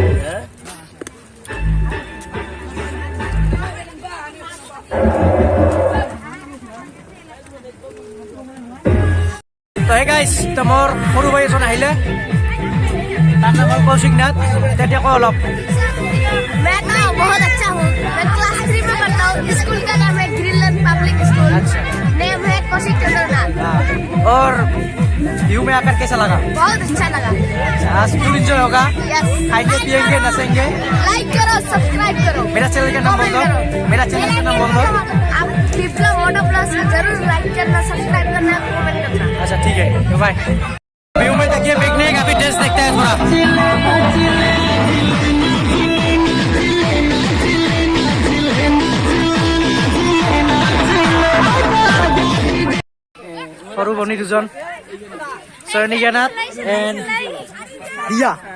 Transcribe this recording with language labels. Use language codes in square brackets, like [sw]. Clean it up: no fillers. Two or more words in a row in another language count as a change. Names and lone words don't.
[as] তো হে গাইছ তো মোৰ সৰু ভাই এজন আহিলে তাৰ নাম হ'ল কৌশিক নাথ তেতিয়া কওঁ অলপ [hi] मैं तो बहुत अच्छा हूँ मैं क्लास 3 में पढ़ता हूँ स्कूल का नाम है ग्रीनलैंड पब्लिक स्कूल नेम है कौशिक चंद्रनाथ और व्यू में आकर कैसा लगा बहुत अच्छा लगा आज [en] full enjoy [hi] होगा यस खाएंगे पिएंगे नसेंगे लाइक करो सब्सक्राइब करो मेरा चैनल का नाम बोल दो मेरा चैनल का नाम बोल दो आप विप्लव मोटो प्लस जरूर लाइक करना सब्सक्राइब करना कमेंट करना अच्छा ठीक है बाय देखिए पिकनिक अभी टेस्ट देखते हैं थोड़ा [as] সৰু বনি দুজন [hi] চয়নিকা নাথ এণ্ড ৰিয়া